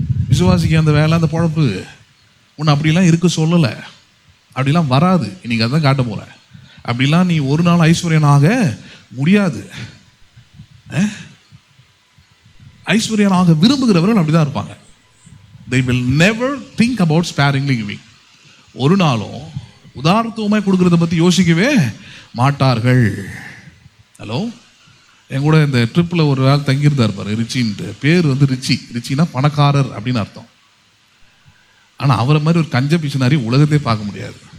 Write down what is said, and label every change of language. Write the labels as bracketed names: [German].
[Tamil] விசுவாசிக்க அந்த வேலை, அந்த பொழப்பு உன்னை அப்படிலாம் இருக்க சொல்லலை. அப்படிலாம் வராது. இன்னைக்கு அதான் காட்ட போகிறேன். அப்படிலாம் நீ ஒரு நாள் ஐஸ்வர்யனாக முடியாது. ஐஸ்வர்யனாக விரும்புகிறவர்கள் அப்படிதான் இருப்பாங்க. [English] They will never think about sparingly giving. [Tamil] ஒரு நாளும் உதாரணத்துவமாய் கொடுக்கறத பற்றி யோசிக்கவே மாட்டார்கள். ஹலோ, என் கூட இந்த ட்ரிப்பில் ஒரு ஆள் தங்கியிருந்தா இருப்பார், ரிச்சின்ட்டு. பேர் வந்து ரிச்சினா பணக்காரர் அப்படின்னு அர்த்தம். ஆனால் அவரை மாதிரி ஒரு கஞ்ச பிசுனாரி உலகத்தை பார்க்க முடியாது.